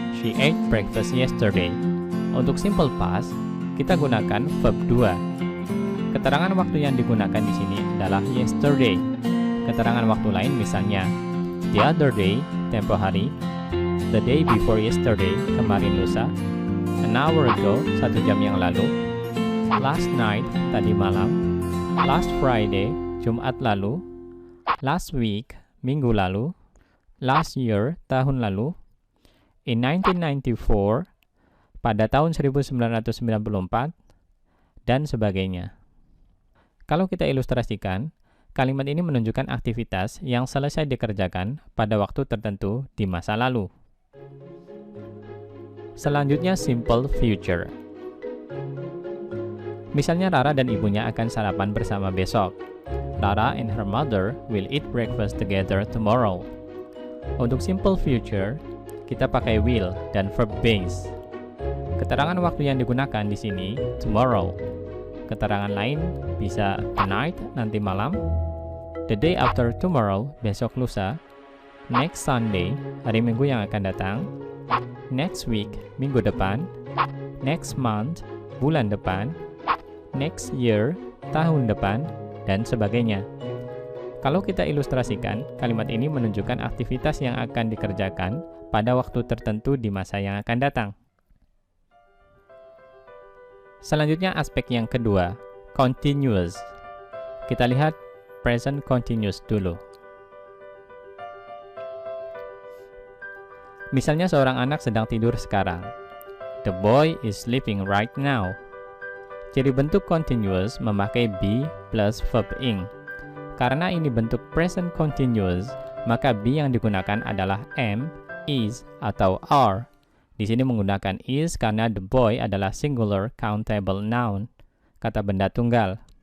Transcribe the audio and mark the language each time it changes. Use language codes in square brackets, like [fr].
[en] She ate breakfast yesterday. [id] Untuk simple past, kita gunakan verb 2. Keterangan waktu yang digunakan di sini adalah yesterday. Keterangan waktu lain misalnya [en] the other day, [id] tempo hari, [en] the day before yesterday, [id] kemarin lusa, [en] an hour ago, [id] 1 jam yang lalu, [en] last night, [id] tadi malam, [en] last Friday, [id] Jumat lalu, [en] last week, [id] minggu lalu, [en] last year, [id] tahun lalu, [en] in 1994, [id] pada tahun 1994, dan sebagainya. Kalau kita ilustrasikan, kalimat ini menunjukkan aktivitas yang selesai dikerjakan pada waktu tertentu di masa lalu. Selanjutnya, simple future. Misalnya Rara dan ibunya akan sarapan bersama besok. [en] Rara and her mother will eat breakfast together tomorrow. [id] Untuk simple future, kita pakai will dan verb base. Keterangan waktu yang digunakan di sini tomorrow. Keterangan lain bisa tonight, nanti malam, [en] the day after tomorrow, [id] besok lusa, [en] next Sunday, [id] hari Minggu yang akan datang, [en] next week, [id] minggu depan, [en] next month, [id] bulan depan, [en] next year, [id] tahun depan, dan sebagainya. Kalau kita ilustrasikan, kalimat ini menunjukkan aktivitas yang akan dikerjakan pada waktu tertentu di masa yang akan datang. Selanjutnya aspek yang kedua, continuous. Kita lihat present continuous dulu. Misalnya seorang anak sedang tidur sekarang. [en] The boy is sleeping right now. [id] Ciri bentuk continuous memakai be plus verb ing. Karena ini bentuk present continuous, maka be yang digunakan adalah am, is, atau are. Di sini menggunakan is karena the boy adalah [en] singular countable noun, [id] kata benda tunggal.